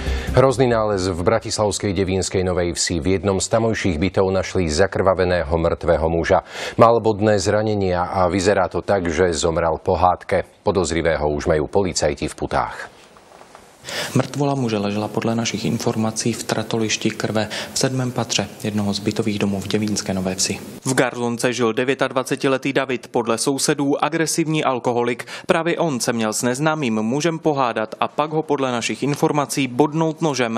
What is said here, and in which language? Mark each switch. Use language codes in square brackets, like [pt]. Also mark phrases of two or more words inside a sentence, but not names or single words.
[sk] Hrozný nález v bratislavskej Devínskej Novej Vsi. V jednom z tamojších bytov našli zakrvaveného mŕtvého muža. Mal bodné zranenia a vyzerá to tak, že zomrel po hádke. Podozrivého už majú policajti v putách. [cs] Mrtvola muže ležela podle našich informací v tratolišti krve v 7. patře jednoho z bytových domů v Devínské Nové Vsi. V Garlonce žil 29letý David, podle sousedů agresivní alkoholik. Právě on se měl s neznámým mužem pohádat a pak ho podle našich informací bodnout nožem.